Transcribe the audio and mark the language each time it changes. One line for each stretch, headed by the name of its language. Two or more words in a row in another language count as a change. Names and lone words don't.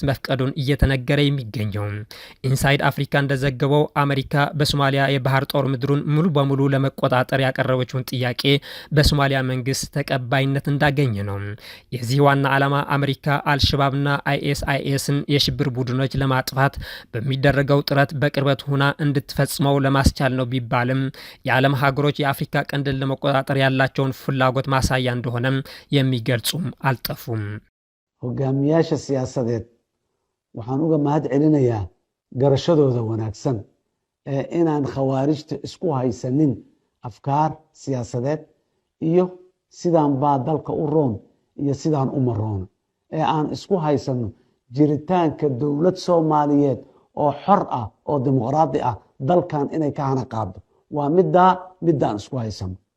Amharic: መፍቀዱን እየተነገረ የሚገኘው። ኢንሳይድ አፍሪካ እንደዘገበው አሜሪካ በሶማሊያ የባህር ጦር ምድሩን ሙሉ በሙሉ ለመቆጣጠር ያቀረበችውን ጥያቄ በሶማሊያ መንግስት ተቀባይነት እንዳገኘ ነው። የዚህ ዋና ዓላማ አሜሪካ አልሸባብና አይኤስአይኤስን የሽብር ቡድኖች ለማጥፋት በሚደረገው ጥረት በቅርበት ሆና እንድትፈጽመው ለማስቻል ነው ቢባልም የዓለም ሀገሮች የአፍሪካ ቀንድን ለመቆጣጠር ያላቸውን ፍላጎት ማሳያ እንደሆነ የሚገልጹም አልጠፉም።
Somali: hogaamiyaasha siyaasadeed waxaan uga mahad celinayaa garashadooda wanaagsan ee inaan khawaarijta isku haysanin afkaar siyaasadeed iyo sidaan baa dalka u roon iyo sidaan u maroon ee aan isku haysano jiritaanka dowlad Soomaaliyeed oo xor ah oo dimuqraadi ah dalkan inay ka hana qaado waa midaan isku haysano.